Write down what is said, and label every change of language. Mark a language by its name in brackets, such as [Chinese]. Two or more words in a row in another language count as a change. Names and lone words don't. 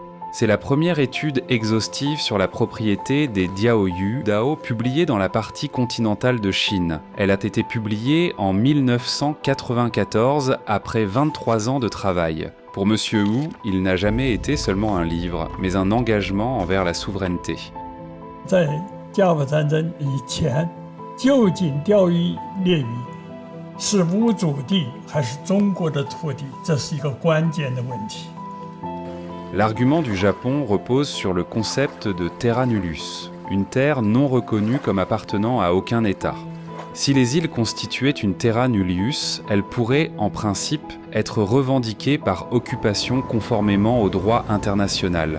[French] C'est la première étude exhaustive sur la propriété des Diaoyu Dao publiée dans la partie continentale de Chine. Elle a été publiée en 1994 après 23 ans de travail. Pour M. Wu, il n'a jamais été seulement un livre, mais un engagement envers la souveraineté. [Chinese] 在甲午战争以前，究竟钓鱼列屿是吴主地还是中国的土地，这是一个关键的问题。 [French] L'argument du Japon repose sur le concept de [Latin] terra nullius, [French] une terre non reconnue comme appartenant à aucun État. Si les îles constituaient une [Latin] terra nullius, [French] elles pourraient, en principe, être revendiquées par occupation conformément au droit international.